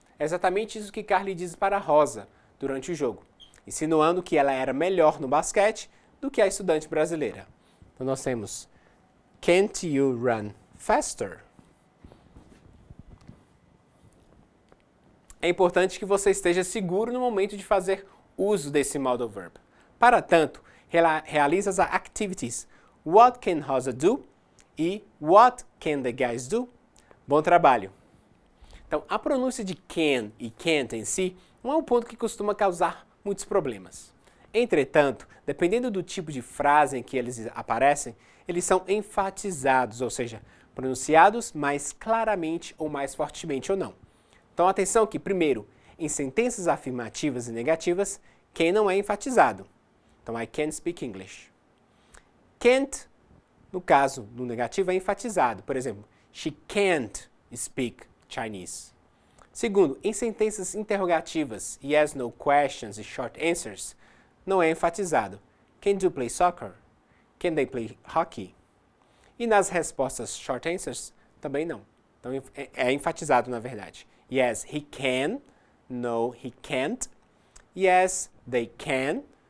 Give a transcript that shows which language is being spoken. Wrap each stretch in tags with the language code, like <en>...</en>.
<pt>É exatamente isso que Carly diz para Rosa durante o jogo, insinuando que ela era melhor no basquete do que a estudante brasileira. Então nós temos,</pt> <en>can't you run faster?</en> <pt>É importante que você esteja seguro no momento de fazer uso desse modal verb. Para tanto, realiza as</pt> <en>activities what can Rosa do e what can the guys do?</en> <pt>Bom trabalho! Então, a pronúncia de can e can't em si não é um ponto que costuma causar muitos problemas. Entretanto, dependendo do tipo de frase em que eles aparecem, eles são enfatizados, ou seja, pronunciados mais claramente ou mais fortemente ou não. Então, atenção que, primeiro, em sentenças afirmativas e negativas, can não é enfatizado. Então,</pt> <en>I can't speak English.</en> <pt>Can't, no caso, no negativo, é enfatizado. Por exemplo,</pt> <en>she can't speak Chinese.</en> <pt>Segundo, em sentenças interrogativas, yes, no questions e short answers, não é enfatizado.</pt> <en>Can you play soccer? Can they play hockey?</en> <pt>E nas respostas short answers, também não. Então, é enfatizado, na verdade.</pt> <en>Yes, he can. No, he can't. Yes, they can.</en>